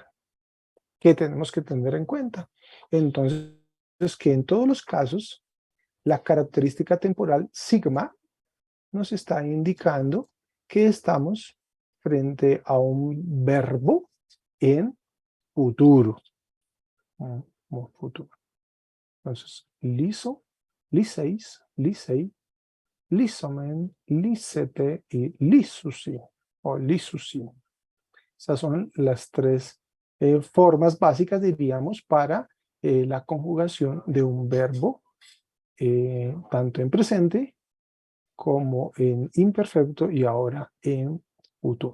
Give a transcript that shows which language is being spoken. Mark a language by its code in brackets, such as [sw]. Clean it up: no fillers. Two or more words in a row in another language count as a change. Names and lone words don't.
[es] ¿Qué tenemos que tener en cuenta? Entonces, que en todos los casos, la característica temporal sigma nos está indicando que estamos frente a un verbo en futuro. Futuro. Entonces, liso, [el] λύσεις, λύσει, λύσομεν, λύσετε y λύσουσι o λύσουσι. [es] Esas son las tres formas básicas, diríamos, para la conjugación de un verbo, tanto en presente como en imperfecto y ahora en futuro.